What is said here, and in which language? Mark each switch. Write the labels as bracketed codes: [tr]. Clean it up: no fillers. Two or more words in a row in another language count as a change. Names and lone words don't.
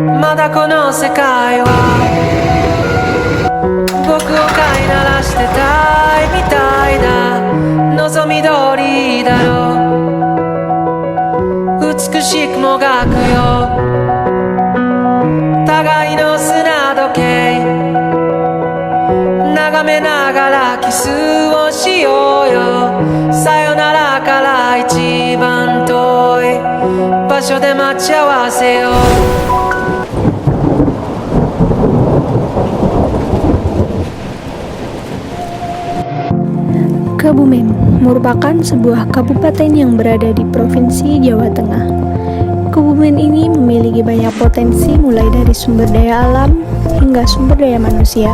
[ja] まだこの世界は僕を飼いならしてたいみたいな望み通りだろう美しくもがくよ互いの砂時計眺めながらキスをしようよさよならから一番遠い場所で待ち合わせよう [id] Kebumen merupakan sebuah kabupaten yang berada di Provinsi Jawa Tengah. Kebumen ini memiliki banyak potensi mulai dari sumber daya alam hingga sumber daya manusia.